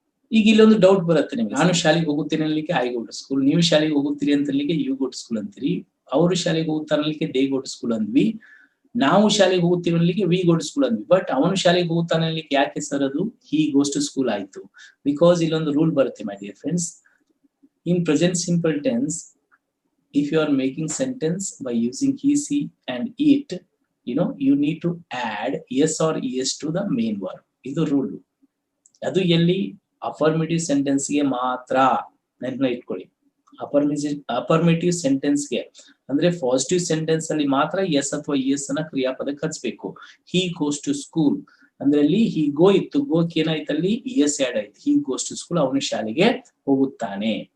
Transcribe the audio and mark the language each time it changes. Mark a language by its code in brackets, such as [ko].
[kn] ಈಗ ಇಲ್ಲೊಂದು ಡೌಟ್ ಬರುತ್ತೆ ನಿಮ್ಗೆ, ನಾನು ಶಾಲೆಗೆ ಹೋಗುತ್ತೇನೆ ಅನ್ಲಿಕ್ಕೆ [en] I go to school, [kn] ನೀವು ಶಾಲೆಗೆ ಹೋಗುತ್ತೀರಿ ಅಂತ [en] you go to school [kn] ಅಂತೀರಿ, ಅವರು ಶಾಲೆಗೆ ಹೋಗುತ್ತಾರೆ ಅನ್ಲಿಕ್ಕೆ [en] they go to school [kn] ಅಂದ್ವಿ, ನಾವು ಶಾಲೆಗೆ ಹೋಗುತ್ತೀವಿ ಅನ್ಲಿಕ್ಕೆ [en] we go to school [kn] ಅಂದ್ವಿ. But ಅವನು ಶಾಲೆಗೆ ಹೋಗುತ್ತಾನೆ ಅನ್ಲಿಕ್ಕೆ ಯಾಕೆ ಸರ್ ಅದು [en] he goes to school [kn] ಆಯ್ತು? ಬಿಕಾಸ್ ಇಲ್ಲೊಂದು ರೂಲ್ ಬರುತ್ತೆ [en] My dear friends, in present simple tense if you are making sentence by using he, she and it, you need to add yes or es to the main verb. [kn] ಇದು rule. ಅದು ಎಲ್ಲಿ affirmative sentence ಗೆ ಮಾತ್ರ ನೆನಪಿನ ಇಟ್ಕೊಳ್ಳಿ. Affirmative sentence ಗೆ ಅಂದ್ರೆ positive sentence ಅಲ್ಲಿ ಮಾತ್ರ ಎಸ್ ಅಥವಾ ಎಸ್ ಅನ್ನ ಕ್ರಿಯಾಪದಕ್ಕೆ ಹಚ್ಬೇಕು. [en] he goes to school [kn] ಅಂದ್ರೆ ಅಲ್ಲಿ ಹಿ ಗೋ ಇತ್ತು, ಗೋಕ್ ಏನಾಯ್ತು ಅಲ್ಲಿ ಎಸ್ ಆಡ್ ಆಯ್ತು, ಹಿ ಗೋಸ್ ಟು ಸ್ಕೂಲ್, ಅವನು ಶಾಲೆಗೆ ಹೋಗುತ್ತಾನೆ.